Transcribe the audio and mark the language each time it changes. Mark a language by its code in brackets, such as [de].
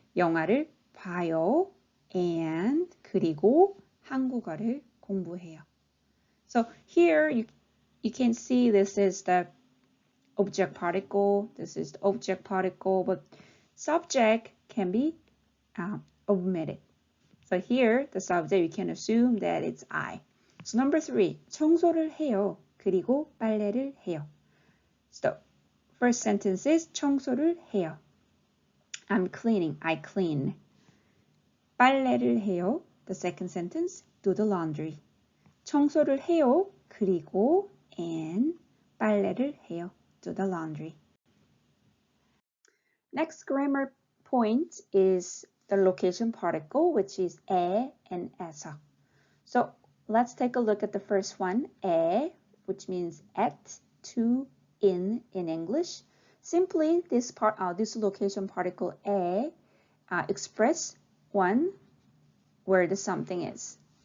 [ko] 영화를 봐요. [en] And [ko] 그리고 한국어를 공부해요. [en] So here you can see this is the object particle. This is the object particle, but subject can be omitted. So here the subject you can assume that it's I. So number 3, [ko] 청소를 해요. 그리고 빨래를 해요. [en] So first sentence is [ko] 청소를 해요. [en] I'm cleaning. I clean. [ko] 빨래를 해요. [en] The second sentence, do the laundry. [ko] 청소를 해요. 그리고 [en] and [ko] 빨래를 해요. [en] Do the laundry. Next grammar point is the location particle, which is 에 and 에서. So let's take a look at the first one, 에, which means at, to, in English. Simply, this location particle 에 express 1, where the something is.